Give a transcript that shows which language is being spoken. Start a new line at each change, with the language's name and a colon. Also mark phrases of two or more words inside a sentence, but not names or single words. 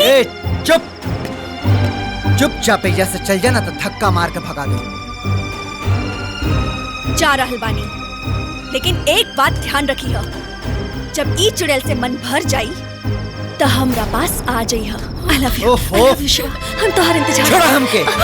Bhojpuri: ए, चुप। चुपचाप एजा से चल जाना तो धक्का मार के भगा दे। जा रहल बानी, लेकिन एक बात ध्यान रखी हो, जब ई चुड़ैल से मन भर जाई तो हमरा पास आ जाई हो।
English: I love you। I love you शिवा,
Bhojpuri: हम तोहर इंतजार। छोड़ा हमके।